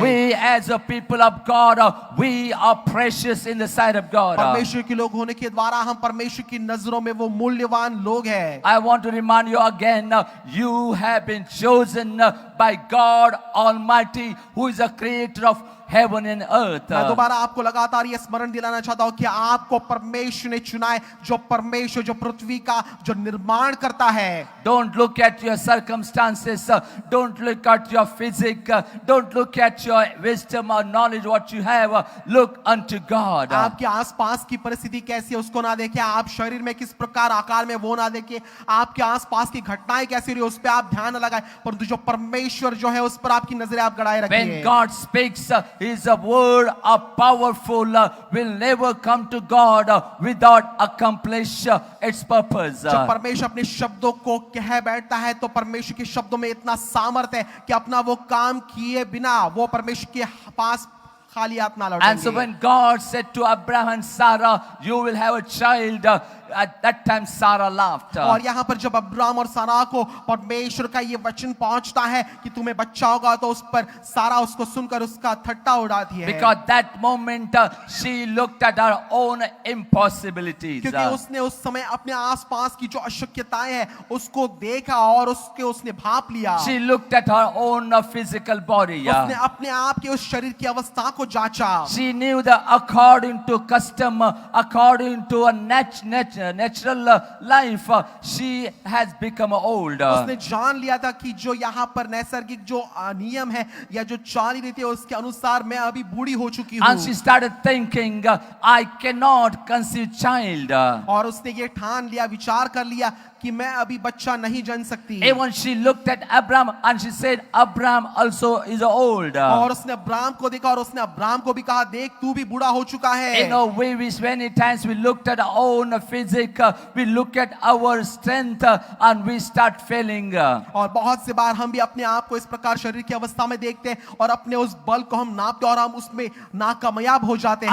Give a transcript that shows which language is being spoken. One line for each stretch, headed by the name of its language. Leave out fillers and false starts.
English: We as a people of God, we are precious in the sight of God.
Hindi: परमेश्वर के लोग होने के द्वारा हम परमेश्वर की नजरों में वो मूल्यवान लोग हैं।
English: I want to remind you again, you have been chosen by God Almighty, who is the creator of heaven and earth.
Hindi: मैं दोबारा आपको लगातार ये स्मरण दिलाना चाहता हूँ कि आपको परमेश्वर ने चुना है, जो परमेश्वर जो पृथ्वी का जो निर्माण करता है।
English: Don't look at your circumstances, don't look at your physique, don't look at your wisdom or knowledge what you have, look unto God.
Hindi: आपके आसपास की परिस्थिति कैसी है उसको ना देखें, आप शरीर में किस प्रकार आकार में वो ना देखें, आपके आसपास की घटनाएं कैसी रही उस पर आप ध्यान न लगाएं, परंतु जो परमेश्वर जो है उस पर आपकी नजरें आप गड़ाए रखिए।
English: When God speaks, His word are powerful, will never come to God without accomplish its purpose.
Hindi: जब परमेश्वर अपने शब्दों को कह बैठता है तो परमेश्वर के शब्दों में इतना सामर्थ्य है कि अपना वो काम किए बिना वो परमेश्वर के पास खाली हाथ ना लौटेंगे।
English: And so when God said to Abraham and Sarah, you will have a child, at that time Sarah laughed.
Hindi: और यहाँ पर जब अब्राम और सारा को परमेश्वर का ये वचन पहुंचता है कि तुम्हें बच्चा होगा तो उस पर सारा उसको सुनकर उसका ठट्टा उड़ाती है।
English: Because that moment she looked at her own impossibilities.
Hindi: क्योंकि उसने उस समय अपने आसपास की जो अशक्यताएं हैं उसको देखा और उसने भाप लिया।
English: She looked at her own physical body.
Hindi: उसने अपने आप के उस शरीर की अवस्था को जांचा।
English: She knew that according to custom, according to a natural life, she has become old.
Hindi: उसने जान लिया था कि जो यहाँ पर नैसर्गिक जो नियम है या जो चाली रीति है उसके अनुसार मैं अभी बूढ़ी हो चुकी हूँ।
English: And she started thinking, I cannot conceive child.
Hindi: और उसने ये ठान लिया, विचार कर लिया कि मैं अभी बच्चा नहीं जन सकती।
English: Even she looked at Abraham and she said, Abraham also is old.
Hindi: और उसने अब्राम को देखा और उसने अब्राम को भी कहा, देख तू भी बूढ़ा हो चुका है।
English: You know, we wish many times we looked at our own physique, we look at our strength and we start failing.
Hindi: और बहुत से बार हम भी अपने आप को इस प्रकार शरीर की अवस्था में देखते हैं और अपने उस बल को हम नापते और हम उसमें नाकामयाब हो जाते हैं।